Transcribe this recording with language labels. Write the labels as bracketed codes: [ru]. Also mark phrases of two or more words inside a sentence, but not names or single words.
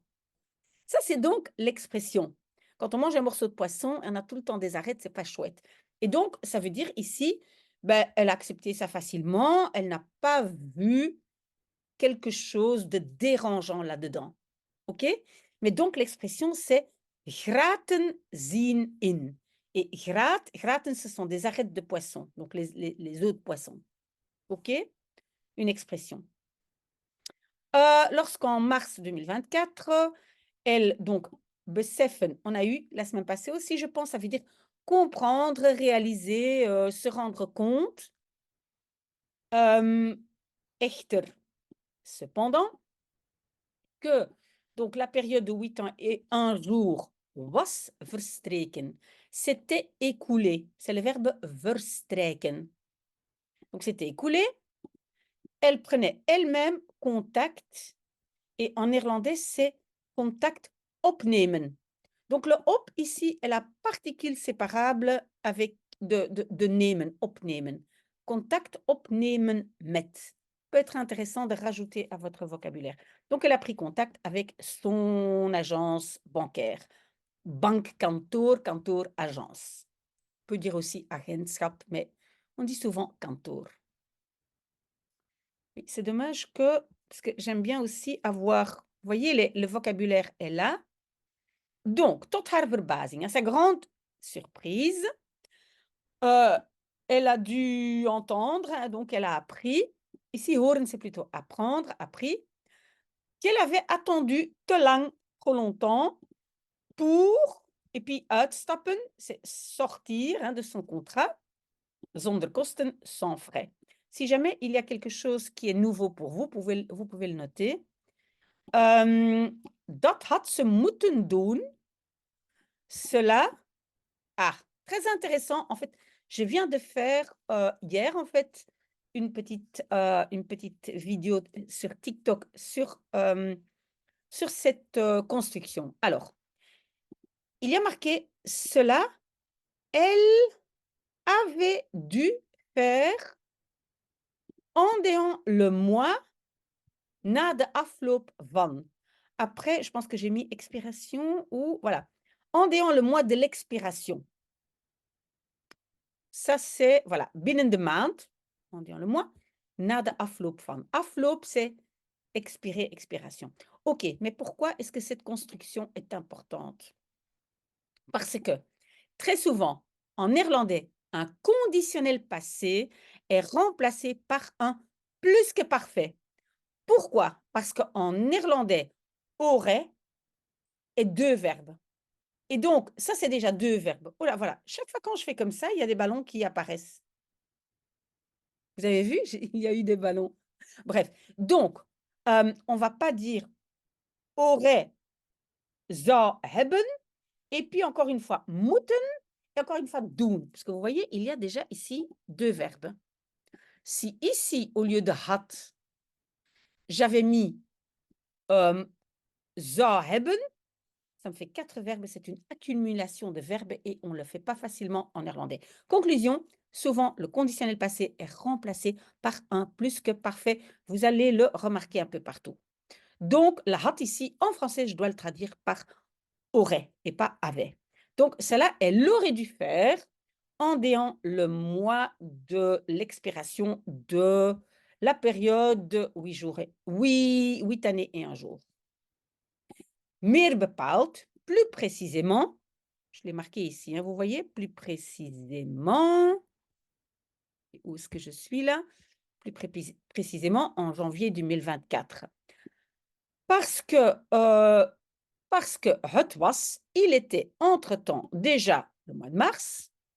[fr] Ça, c'est donc l'expression. Quand on mange un morceau de poisson, on a tout le temps des arêtes, c'est pas chouette. Et donc, ça veut dire ici, elle a accepté ça facilement, elle n'a pas vu quelque chose de dérangeant là-dedans. OK? Mais donc, l'expression, c'est [nl] graten zien in. [fr] Et graten, ce sont des arêtes de poisson, donc les œufs de poisson. OK? Une expression. Lorsqu'en mars 2024, elle, donc, beseffen, on a eu la semaine passée aussi, je pense, ça veut dire comprendre, réaliser, se rendre compte. Echter, cependant, que donc la période de 8 ans et 1 jour [nl] was verstreken. [fr] C'était écoulé. C'est le verbe verstrijken. Donc c'était écoulé. Elle prenait elle-même contact. Et en néerlandais, c'est [nl] contact opnemen. [fr] Donc le op ici est la particule séparable avec de nemen, opnemen. [nl] Contact opnemen met. [fr] Peut être intéressant de rajouter à votre vocabulaire. Donc elle a pris contact avec son agence bancaire. [nl] Bankkantoor, kantoor, agence. [fr] On peut dire aussi agentschap, mais on dit souvent kantoor. Oui, c'est dommage que, parce que j'aime bien aussi avoir, vous voyez, le vocabulaire est là. Donc, [nl] tot haar verbazing, [fr] à sa grande surprise, elle a dû entendre, hein, donc elle a appris. Ici, horen, c'est plutôt apprendre, appris, qu'elle avait attendu [nl] te lang, [fr] trop longtemps, pour, et puis uitstappen, c'est sortir hein, de son contrat, [nl] zonder kosten, [fr] sans frais. Si jamais il y a quelque chose qui est nouveau pour vous, vous pouvez le noter. [nl] Dat had ze moeten doen. [fr] Cela, très intéressant. En fait, je viens de faire hier, en fait, une petite vidéo sur TikTok sur cette construction. Alors, il y a marqué cela, elle avait dû faire en le mois [nl] na de afloop van. [fr] Après, je pense que j'ai mis expiration ou voilà. En le mois de l'expiration. Ça, c'est, voilà, [nl] binnen de maand, [fr] en le mois, [nl] na de afloop van. Afloop, [fr] c'est expirer, expiration. OK, mais pourquoi est-ce que cette construction est importante? Parce que, très souvent, en néerlandais, un conditionnel passé est remplacé par un plus que parfait. Pourquoi? Parce qu'en néerlandais, aurait est 2 verbes. Et donc, ça, c'est déjà 2 verbes. Oh là, voilà. Chaque fois quand je fais comme ça, il y a des ballons qui apparaissent. Vous avez vu? Il y a eu des ballons. Bref. Donc, on ne va pas dire aurait, [nl] zou hebben. [fr] Et puis, encore une fois, moeten. Et encore une fois, doen. Parce que vous voyez, il y a déjà ici 2 verbes. Si ici, au lieu de had, j'avais mis [nl] zou hebben, [fr] ça me fait 4 verbes, c'est une accumulation de verbes et on ne le fait pas facilement en néerlandais. Conclusion, souvent le conditionnel passé est remplacé par un plus que parfait. Vous allez le remarquer un peu partout. Donc, la had ici, en français, je dois le traduire par aurait et pas avait. Donc, cela, elle aurait dû faire en déant le mois de l'expiration de la période de 8 jours, 8 années et 1 jour. [nl] Meer bepaald, [fr] plus précisément, je l'ai marqué ici, hein, vous voyez, plus précisément, où est-ce que je suis là? Plus précisément en janvier 2024. Parce que [nl] het was, [fr] il était entre-temps déjà le mois de mars.